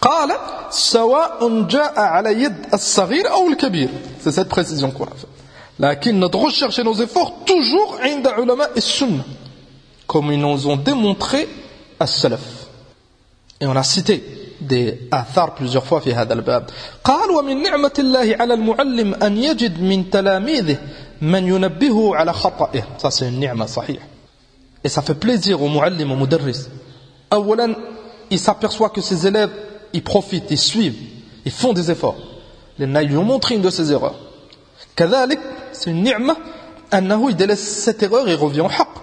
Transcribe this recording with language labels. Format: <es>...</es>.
<ar>Qala, sawa'un ja'a ala yid al-sagir ou al-kabir.</ar> <fr>C'est cette précision qu'on a fait. Lakin, notre recherche et nos efforts, toujours inda ulama et sunna. Comme ils nous ont démontré, السلف. Et on a cité des athar plusieurs fois في هذا الباب.</fr> <ar>قال ومن نعمة الله على المعلم أن يجد من تلاميذه من ينبهه على خطأه.</ar> <fr>Ça c'est une ni'ma صحيح. Et ça fait plaisir au muallim, au mudarris. أولا, il s'aperçoit que ses élèves, ils profitent, ils suivent, ils font des efforts. لأن ils lui ont montré une de ses erreurs. كذلك, c'est une ni'ma, أنه il délaisse cette erreur et revient au haqq.</fr>